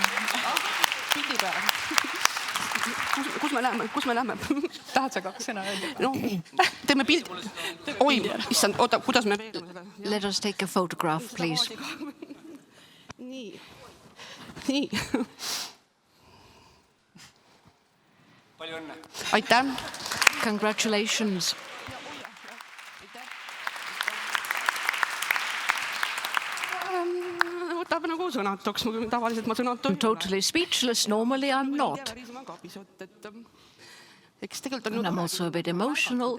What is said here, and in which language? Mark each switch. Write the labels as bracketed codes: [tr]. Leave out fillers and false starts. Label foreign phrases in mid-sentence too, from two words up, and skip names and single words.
[et] Pildi peal. Kus me läheme? Tahad sa kaks sõna öelda? No, teeme pildi. Oi, issand, oota, kuidas me veedame seda? [en] Let us take a photograph, please. [et] Nii. Palju õnne. Aitäh. [en] Congratulations. I'm totally speechless. Normally I'm not. And I'm also a bit emotional.